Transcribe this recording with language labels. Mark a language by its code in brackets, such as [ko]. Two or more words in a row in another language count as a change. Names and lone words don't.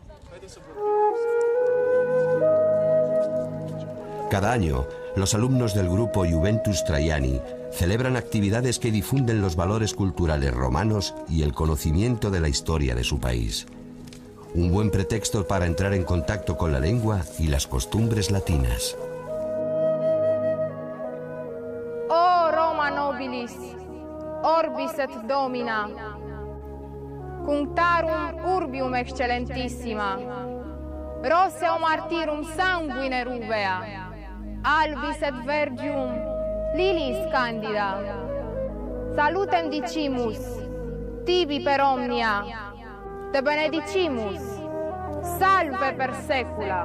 [es] Cada año, los alumnos del grupo Juventus Traiani celebran actividades que difunden los valores culturales romanos y el conocimiento de la historia de su país. Un buen pretexto para entrar en contacto con la lengua y las costumbres latinas. [la] Oh Roma nobilis, orbis et domina, cunctarum urbium excellentissima, roseo martyrum sanguine ruvea, albis et vergium lilis candida, salutem dicimus, tibi per omnia, te benedicimus, salve per secula.